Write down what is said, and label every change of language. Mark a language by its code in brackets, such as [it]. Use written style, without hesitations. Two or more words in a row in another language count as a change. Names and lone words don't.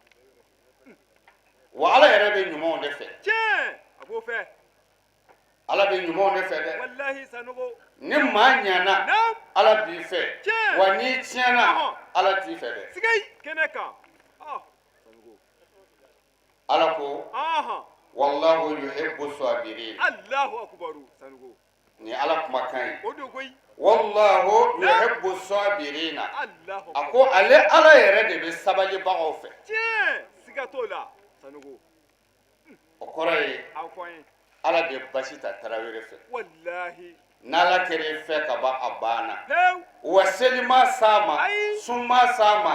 [bm] wa ala yɛrɛ bɛ ɲumanw de fɛ tiɲɛ a b'o fɛ ala bɛ ɲumanw de fɛ dɛ walahi Sanogo ni maa ɲɛna naam ala b'i fɛ Tiɲɛ. wa n'i tiɲɛna ala t'i fɛ dɛ sigay kɛnɛ kan Sanogo ala ko ɔhɔn [ar] والله يحب الصابرين الله أكبر Sanogo [bm] ni ala kumakan ye o don koyi [ar] والله يحب الصابرين [bm] Allahu a ko ale ala yɛrɛ de bɛ sabalibagaw fɛ tiɲɛ siga t'o la Sanogo o kɔrɔ ye an fɔ an ye ala bɛ basi ta tarawele fɛ walahi n'ala kɛra fɛ ka ban a banna pewu wa selima s'a ma Ayi. sunma s'a ma